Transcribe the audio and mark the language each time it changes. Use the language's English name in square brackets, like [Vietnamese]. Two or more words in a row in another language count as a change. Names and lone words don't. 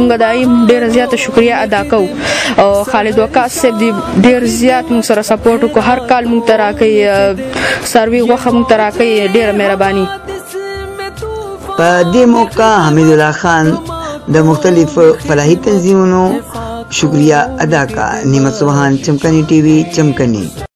[Pashto] موږ د هغې ډېره زیاته شکریه ادا کوو او خالد وقاص صاحب دې ډېر زیات موږ سره سپورټ وکړو. هر کال موږ ته راکوي څاروي غوښه موږ ته راکوي. ډېره مهرباني. په دې موقع حمید الله خان د مختلف فلاحي تنظیمونو شکریہ ادا کا. نعمت سبحان، چمکنی ٹی وی، چمکنی.